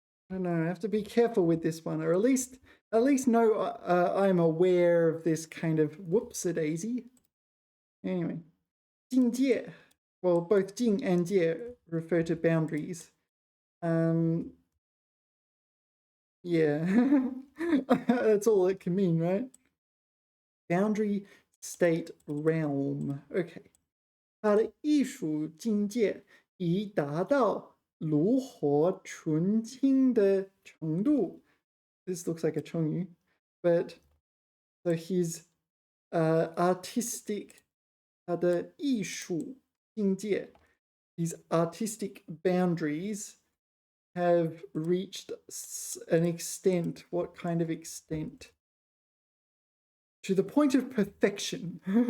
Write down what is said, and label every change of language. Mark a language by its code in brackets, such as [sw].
[en] I don't know. I have to be careful with this one, or at least know I'm aware of this kind of whoops-a-daisy. Anyway, 境界.Well, both 境 and 界 refer to boundaries. Yeah, that's all it can mean, right? Boundary, state, realm. Okay. [zh] 他的艺术境界已达到炉火纯青的程度. [en] This looks like a 成语, but so his artistic [zh] 它的艺术境界 [en] these artistic boundaries have reached an extent. What kind of extent? To the point of perfection.